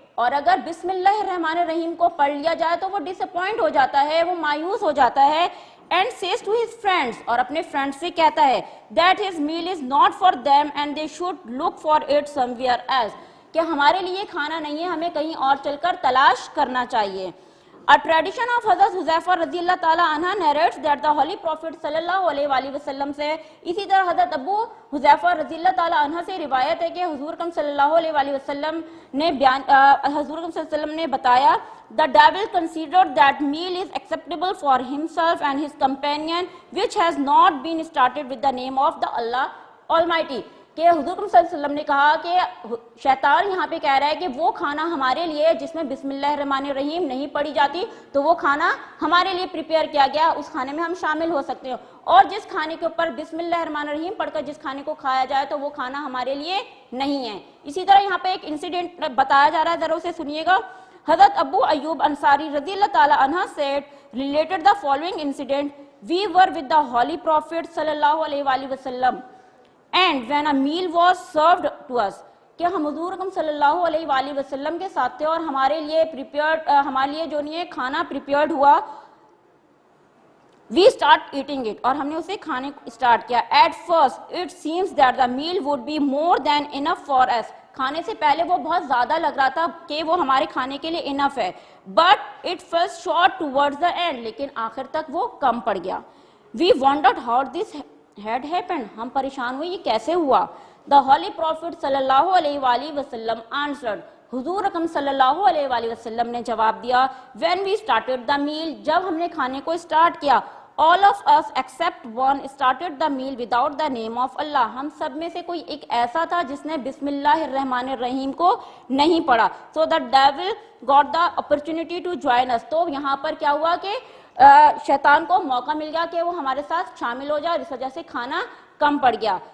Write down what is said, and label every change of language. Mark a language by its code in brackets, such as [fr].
[ur] اور اگر بسم اللہ الرحمن الرحیم کو پڑھ لیا جائے تو وہ ڈس اپوائنٹ ہو جاتا ہے، وہ مایوس ہو جاتا ہے. [en] and says to his friends, [ur] اور اپنے فرینڈ سے کہتا ہے [en] that his meal is not for them and they should look for it somewhere else. [ur] کہ ہمارے لیے کھانا نہیں ہے، ہمیں کہیں اور چل کر تلاش کرنا چاہیے. [en] A tradition of Hazrat Huzaifa رضی اللہ تعالیٰ عنہ narrates that the Holy Prophet [ur] صلی اللہ علیہ وآلہ وسلم سے، اسی طرح حضرت ابو حذیفہ رضی اللہ تعالیٰ عنہ سے روایت ہے کہ حضور اکرم صلی اللہ علیہ وآلہ وسلم نے حضور اکرم صلی اللہ علیہ وسلم نے بتایا [en] the devil considered that meal is acceptable for himself and his companion which has not been started with the name of the Allah Almighty. [ur] کہ حضور صلی اللہ علیہ وسلم نے کہا کہ شیطان یہاں پہ کہہ رہا ہے کہ وہ کھانا ہمارے لیے جس میں بسم اللہ الرحمن الرحیم نہیں پڑھی جاتی تو وہ کھانا ہمارے لیے پریپیئر کیا گیا، اس کھانے میں ہم شامل ہو سکتے ہیں. اور جس کھانے کے اوپر بسم اللہ الرحمن الرحیم پڑھ کر جس کھانے کو کھایا جائے تو وہ کھانا ہمارے لیے نہیں ہے. اسی طرح یہاں پہ ایک انسیڈنٹ بتایا جا رہا ہے، ذرا اسے سنیے گا. حضرت ابو ایوب انصاری رضی اللہ تعالیٰ عنہ [en] said related the following incident. We were with the Holy Prophet صلی اللہ علیہ وآلہ وسلم and when a meal was served to us. [ur] کہ ہم حضور اکرم صلی اللہ علیہ وآلہ وسلم کے ساتھ تھے اور ہمارے لیے جو نہیں ہے کھانا پریپیئرڈ ہوا. [en] We start eating it. [ur] اور ہم نے اسے کھانے اسٹارٹ کیا. [en] At first it seems that the meal would be more than enough for us. [ur] کھانے سے پہلے وہ بہت زیادہ لگ رہا تھا کہ وہ ہمارے کھانے کے لیے انف ہے. [en] But it fell short towards the end. [ur] لیکن آخر تک وہ کم پڑ گیا. [en] We wondered how this had happened. [ur] ہم پریشان ہوئے یہ کیسے ہوا. [en] The Holy Prophet صلی اللہ علیہ وآلہ وسلم answered. [ur] حضور اکرم صلی اللہ علیہ وآلہ وسلم نے جواب دیا [en] when we started the meal. [ur] جب ہم نے کھانے کو اسٹارٹ کیا [en] all of us except one started the meal without the name of Allah. [ur] ہم سب میں سے کوئی ایک ایسا تھا جس نے بسم اللہ الرحمن الرحیم کو نہیں پڑھا. [en] So the devil got the opportunity to join us. [ur] تو یہاں پر کیا ہوا کہ شیطان کو موقع مل گیا کہ وہ ہمارے ساتھ شامل ہو جائے، اس وجہ سے کھانا کم پڑ گیا.